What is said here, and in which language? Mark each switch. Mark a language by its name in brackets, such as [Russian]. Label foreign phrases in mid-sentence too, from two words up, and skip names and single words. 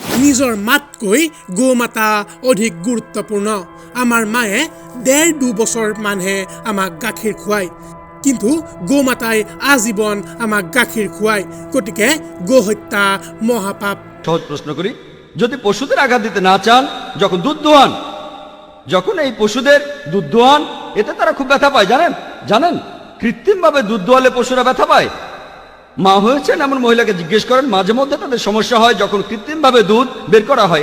[Assamese] নিজৰ মাতকৈ গোমাতা অধিক গুৰুত্বপূৰ্ণ। আমাৰ মায়ে 1.5-2 বছৰ মানহে আমাক গাখীৰ খুৱায়, কিন্তু গোমাতাই আজীবন আমাক গাখীর খুৱায়। গতিকে গোহত্যা মহাপাপ। [Bangla] সহজ প্রশ্ন করি, যদি পশুদের আঘাত দিতে না চান, যখন দুধ দোয়ান, যখন এই পশুদের দুধ দোয়ান, এতে তারা খুব ব্যথা পায়। জানেন কৃত্রিমভাবে দুধ দোয়ালে পশুরা ব্যথা পায়। মা হয়েছেন এমন মহিলাকে জিজ্ঞেস করেন, মাঝে মধ্যে তাদের সমস্যা হয় যখন কৃত্রিমভাবে দুধ বের করা হয়।